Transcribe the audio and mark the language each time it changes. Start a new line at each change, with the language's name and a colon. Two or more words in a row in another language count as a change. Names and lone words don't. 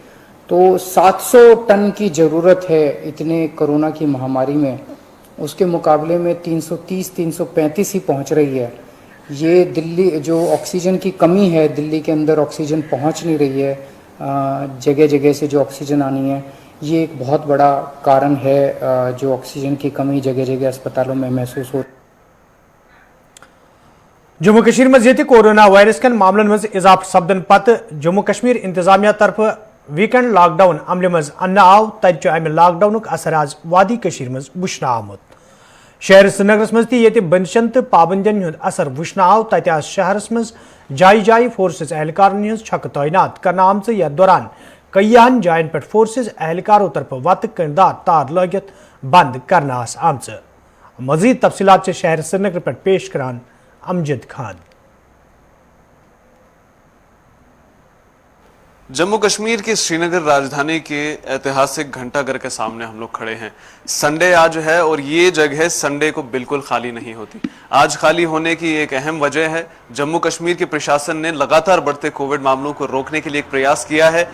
Hindi: तो 700 टन की ज़रूरत है इतने कोरोना की महामारी में, उसके मुकाबले में 330-335 ही पहुंच रही है। ये दिल्ली जो ऑक्सीजन की कमी है, दिल्ली के अंदर ऑक्सीजन पहुंच नहीं रही है, जगह जगह से जो ऑक्सीजन आनी है, ये एक बहुत बड़ा कारण है जो ऑक्सीजन की कमी जगह जगह अस्पतालों में महसूस हो।
Kashmiri: जम्मू कश्मीर मज ये कोरोना वायरस कन मामलन मज इजाफ सपदन पत जम्मू कश्मीर इंतजामिया तरफ
English: weekend lockdown
Kashmiri: अमल मज अन्न आव तत अमि लॉकडाउन असर आज वादी कश्मीर मज वुचन आमुत। शहर श्रीनगरस मज ये बंदिशन तो पाबंदियन हुंद असर वुचन आव तत शहरस मज जाय जाय फोर्सेस एहलकारन हज छक तैनात करना आमच। यथ दौरान कईयान जायन पे फोर्सेस एहलकारों तरफ वत कंदार तार लगित बंद करना आमच। मजीद तफसीलात शहर श्रीनगर पे पेश करान अमजद खान।
Hindi: जम्मू कश्मीर की श्रीनगर राजधानी के ऐतिहासिक घंटाघर के सामने हम लोग खड़े हैं। संडे आज है और ये जगह संडे को बिल्कुल खाली नहीं होती। आज खाली होने की एक अहम वजह है, जम्मू कश्मीर के प्रशासन ने लगातार बढ़ते कोविड मामलों को रोकने के लिए एक प्रयास किया है।